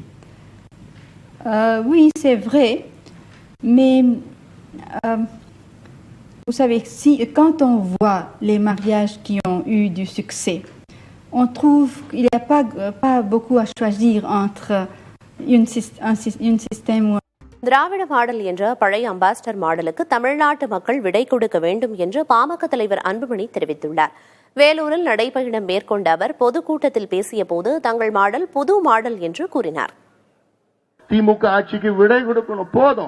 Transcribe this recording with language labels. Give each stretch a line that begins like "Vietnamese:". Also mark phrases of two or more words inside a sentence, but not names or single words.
French: Oui, c'est vrai, mais vous savez, quand on voit les mariages qui ont eu du succès, on trouve qu'il n'y a pas beaucoup à choisir entre un système ou
Tamil: திராவிட மாடல் என்ற பழைய அம்பாஸ்டர் மாடலுக்கு தமிழ்நாட்டு மக்கள் விடை கொடுக்க வேண்டும் என்று பாமக தலைவர் அன்புமணி தெரிவித்துள்ளார். வேலூரில் நடைபயணம் மேற்கொண்ட அவர் பொதுக்கூட்டத்தில் பேசிய போது தங்கள் மாடல் புது மாடல் என்று கூறினார். திமுக ஆட்சிக்கு விடை கொடுக்கணும், போதும்.